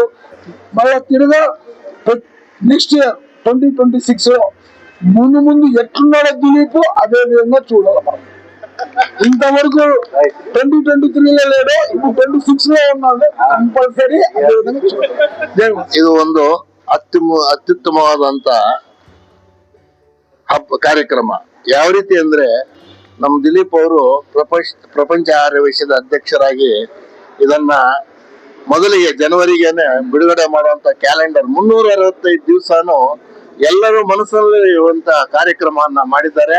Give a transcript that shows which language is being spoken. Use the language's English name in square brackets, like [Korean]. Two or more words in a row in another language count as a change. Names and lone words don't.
[Telugu] మళ్ళా తిరిగా [English] next year [Telugu] 2026 లో ముందు ఎట్లున్నాడో దిలీప్ అదే విధంగా చూడాలి మనం. ఇంతవరకు 2023లో లేడు, ఇప్పుడు 26 లో ఉన్నాడు. కంపల్సరీ అదే విధంగా చూడాలి. [Kannada] ಇದು ಒಂದು ಅತ್ಯುತ್ತಮವಾದಂತ ಕಾರ್ಯಕ್ರಮ. ಯಾವ ರೀತಿ ಅಂದ್ರೆ ನಮ್ಮ ದಿಲೀಪ್ ಅವರು ಪ್ರಪಂಚ ಆರ್ಯವೈಶ್ಯದ ಅಧ್ಯಕ್ಷರಾಗಿ ಇದನ್ನ ಮೊದಲಿಗೆ ಜನವರಿಗೇನೆ ಬಿಡುಗಡೆ ಮಾಡುವಂತ ಕ್ಯಾಲೆಂಡರ್ 365 ದಿವಸನು ಎಲ್ಲರೂ ಮನಸ್ಸಲ್ಲಿ ಇರುವಂತ ಕಾರ್ಯಕ್ರಮವನ್ನ ಮಾಡಿದ್ದಾರೆ.